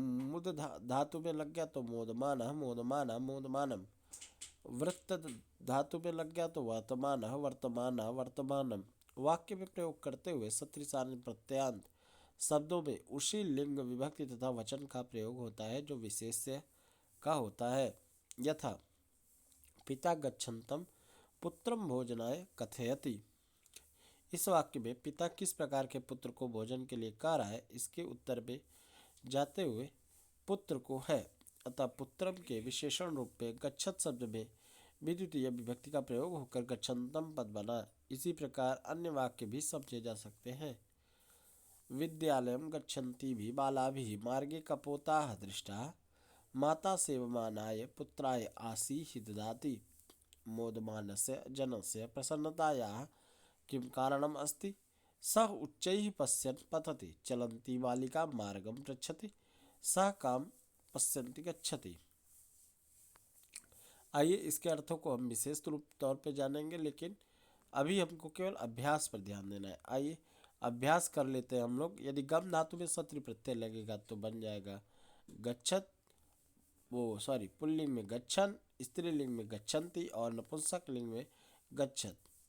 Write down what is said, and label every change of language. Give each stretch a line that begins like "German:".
Hindi: मुद धातु में लग गया तो मोदमानः, मोदमाना, मोदमानम। वृत्त धातु में लग गया तो वर्तमानः, वर्तमाना, वर्तमानम। वाक्य में प्रयोग करते हुए सत्रि सानिध्य प्रत्ययान्त शब्दों में उसी लिंग विभक्ति तथा वचन का प्रयोग होता है जो विशेष्य का होता है।
Sanskrit: यथा पिता गच्छन्तम पुत्रम भोजनाय कथयति।
Hindi: इस वाक्य में पिता किस प्रकार के पुत्र को भोजन के लिए कह रहा है इसके उत्तर में जाते हुए पुत्र को है, अतः पुत्रम के विशेषण रूप में गच्छत शब्द में विद्वितीय विभक्ति का प्रयोग होकर गच्छन्तम पद बना। इसी प्रकार अन्य वाक्य भी समझे जा सकते हैं।
Sanskrit: विद्यालयं गच्छन्तीभिः बालाभिः मार्गे कपोताः दृष्टाः माता सेवमानाय पुत्राय आसीः ददाति। मोदमानस्य जनस्य प्रसन्नतायाः किं कारणम् अस्ति? सः उच्चैः पश्यन् पतति, चलन्ती बालिका मार्गं पृच्छति, सः कां पश्यन्ति गच्छति।
Hindi: आइए इसके अर्थों को हम विशेष रूप तौर पे जानेंगे, लेकिन अभी हमको केवल अभ्यास पर ध्यान देना है। आइए अभ्यास कर लेते हैं हम लोग। यदि गम धातु में सत्रि प्रत्यय लगेगा तो बन जाएगा गच्छत, पुल्लिंग में गच्छन, स्त्रीलिंग में गच्छन्ति और नपुंसक लिंग में गच्छत।